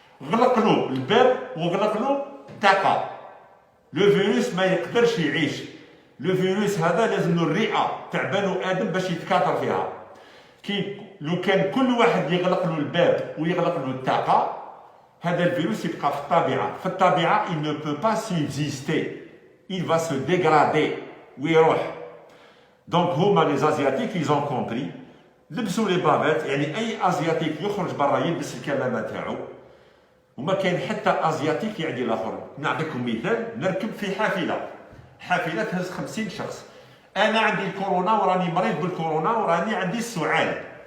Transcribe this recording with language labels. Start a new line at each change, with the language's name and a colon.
Arabic: غلق له الباب وغلق له الطاقه. لو فيروس ما يقدرش يعيش. لو فيروس هذا لازم له الرئه تاع بنو ادم باش يتكاثر فيها. كي لو كان كل واحد يغلق له الباب ويغلق له الطاقه، هذا الفيروس يبقى في الطبيعه. في الطبيعه
French: il ne peut pas subsister. Il va se dégrader
Arabic: ويروح. دونك هما
French: لي ازياتيك ils ont compris.
Arabic: لبسوا لي بافيت، يعني اي ازياتيك يخرج برا يلبس الكمامه تاعو. وما كاين حتى ازياتيك يعني الاخر. نعطيكم مثال، نركب في حافله تهز 50 شخص. انا عندي الكورونا وراني مريض بالكورونا وراني عندي السعال.